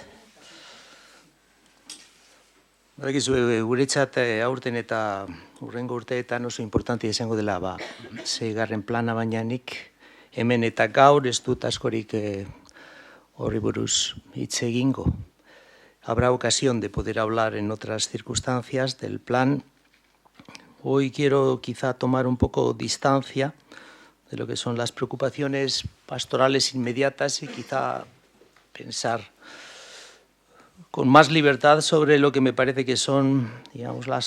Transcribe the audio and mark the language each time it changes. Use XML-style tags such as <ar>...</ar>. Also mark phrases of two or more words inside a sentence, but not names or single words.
<eu>Badakizu, guretzat aurten eta hurrengo urteetan oso importantea izango dela, seigarren plana, baina nik hemen eta gaur ez dut askorik horri buruz hitz egingo.</eu> <es>Habrá ocasión de poder hablar en otras circunstancias del plan. Hoy quiero quizá tomar un poco distancia de lo que son las preocupaciones pastorales inmediatas y quizá pensar con más libertad sobre lo que me parece que son, digamos, las</es>